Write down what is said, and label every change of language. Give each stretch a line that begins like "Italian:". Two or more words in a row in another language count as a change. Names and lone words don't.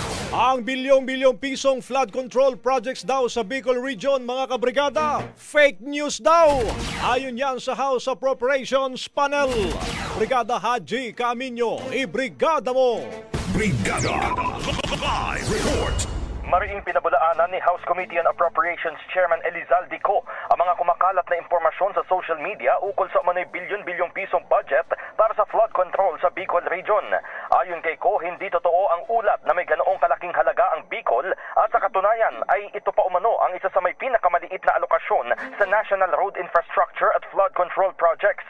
Filipino: Ang bilyong-bilyong pisong
English: flood control projects
Filipino: daw sa Bicol Region, mga kabrigada,
English: fake news
Filipino: daw. Ayon yan sa House Appropriations Panel. Brigada Haji Caminyo, ibrigada mo! Brigada Live Report. Mariing pinabulaanan ni House Committee on Appropriations Chairman Elizalde Co ang mga kumakalat na impormasyon sa
English: social media
Filipino: ukol sa umano'y bilyon-bilyong pisong budget para sa
English: flood control
Filipino: sa Bicol Region. Ayon kay Co, hindi totoo ang ulat na may ganoong kalaking halaga ang Bicol at sa katunayan ay ito pa umano ang isa sa may pinakamaliit na alokasyon sa
English: National Road Infrastructure
Filipino: at
English: Flood Control Projects.